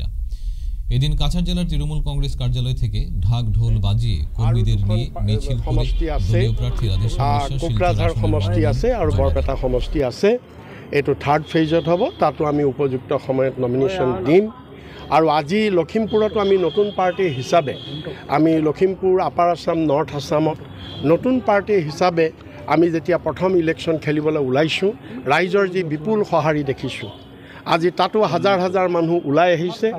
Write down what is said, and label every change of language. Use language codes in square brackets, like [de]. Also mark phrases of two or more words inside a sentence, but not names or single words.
[bn] এদিন কাছাড় জেলার তৃণমূল কংগ্রেস কার্যালয় থেকে ঢাক ঢোল বাজিয়ে কর্মীদের নিয়ে মিছিল করে দলীয় প্রার্থী রাধেশ্যাম বিশ্বাস [as] কোকৰাঝাৰ সমষ্টি আছে আৰু বৰপেটা সমষ্টি আছে। এইটো [en] third phase [as] হ'ব, তাতো আমি উপযুক্ত সময়ত নমিনেশ্যন দিম। আৰু আজি লখিমপুৰতো আমি নতুন পাৰ্টি হিচাপে আমি লখিমপুৰ, আপাৰ আছাম, নৰ্থ আছামত নতুন পাৰ্টি হিচাপে আমি যেতিয়া প্ৰথম ইলেকশ্যন খেলিবলৈ ওলাইছোঁ, ৰাইজৰ যি বিপুল সঁহাৰি দেখিছোঁ, আজি তাতো হাজাৰ হাজাৰ মানুহ ওলাই আহিছে।